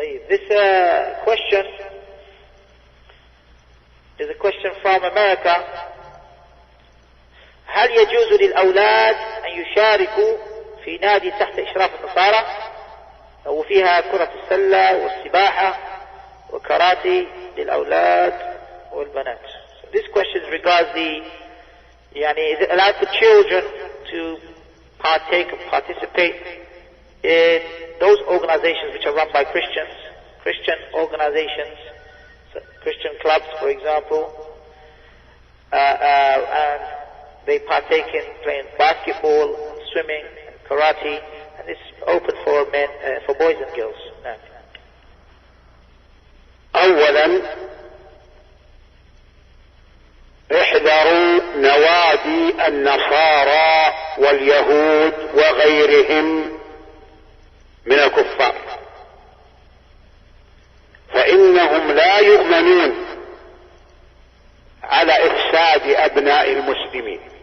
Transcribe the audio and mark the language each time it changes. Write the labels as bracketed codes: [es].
[en] This question is a question from America. [ar] هل يجوز للأولاد أن يشاركوا في نادي تحت إشراف النصارى وفيها كرة السلة والسباحة وكاراتي للأولاد والبنات? [en] So this question regards is it allowed for children to participate in those organizations which are run by Christians, Christian organizations, so Christian clubs, for example, and they partake in playing basketball, swimming, and karate, and it's open for men, for boys and girls. [ar] أولا احذروا نوادي النصارى واليهود وغيرهم من الكفار، فإنهم لا يؤمنون على إفساد أبناء المسلمين.